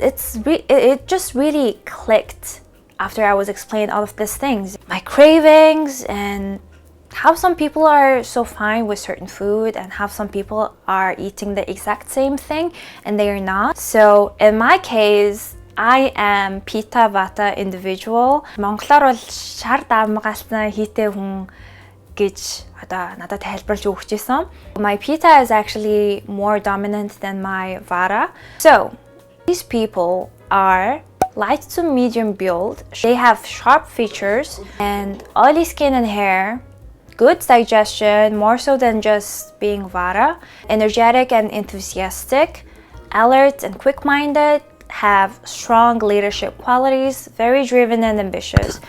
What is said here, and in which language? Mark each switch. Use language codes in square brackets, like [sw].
[en] It just really clicked after I was explained all of these things, my cravings, and how some people are so fine with certain food and how some people are eating the exact same thing and they are not. So in my case, I am Pitta-Vata individual. [mn] Монголоор бол шар давмгаалсан хийтэй хүн гэж одоо надад тайлбарлаж өгч байсан. [en] My Pitta is actually more dominant than my Vata. So these people are light to medium build. They have sharp features and oily skin and hair, good digestion, more so than just being Vata, energetic and enthusiastic, alert and quick-minded, have strong leadership qualities, very driven and ambitious.